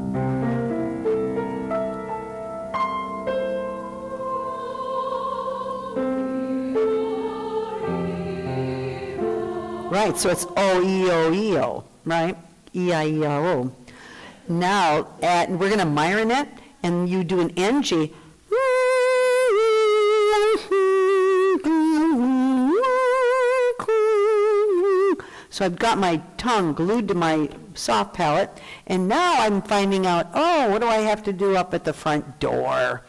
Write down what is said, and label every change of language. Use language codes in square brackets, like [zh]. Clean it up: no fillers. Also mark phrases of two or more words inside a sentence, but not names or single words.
[en] Right, so it's O-E-O-E-O, right? E-I-E-R-O. Now, we're going to myron it, and you do an NG. So I've got my tongue glued to my soft palate, and now I'm finding out, oh, what do I have to do up at the front door?